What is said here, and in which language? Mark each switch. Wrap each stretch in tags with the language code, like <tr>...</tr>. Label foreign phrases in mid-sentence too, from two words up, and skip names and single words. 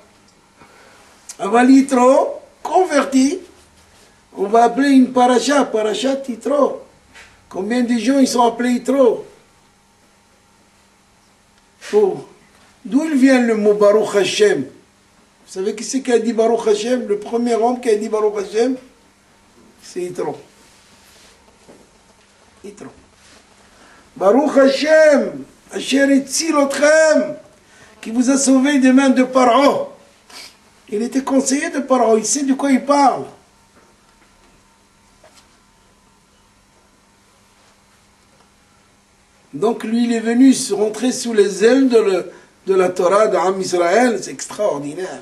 <fr>Aval Yitro, converti, on va appeler une paracha Yitro. Combien de gens ils sont appelés Yitro? D'où il vient le mot</fr> <he>ברוך השם?</he> <fr>Vous savez qui c'est qui a dit</fr> <he>ברוך השם?</he> <fr>Le premier homme qui a dit</fr> <he>ברוך השם,</he> <fr>c'est Yitro.</fr> <he>יתרו. ברוך השם, אשר הציל אתכם,</he> <fr>qui vous a sauvé des mains de Paro. Il était conseiller de Paro, il sait de quoi il parle. Donc lui, il est venu se rentrer sous les ailes de la Torah d'</fr> <he>עם ישראל,</he> <fr>c'est extraordinaire.</fr>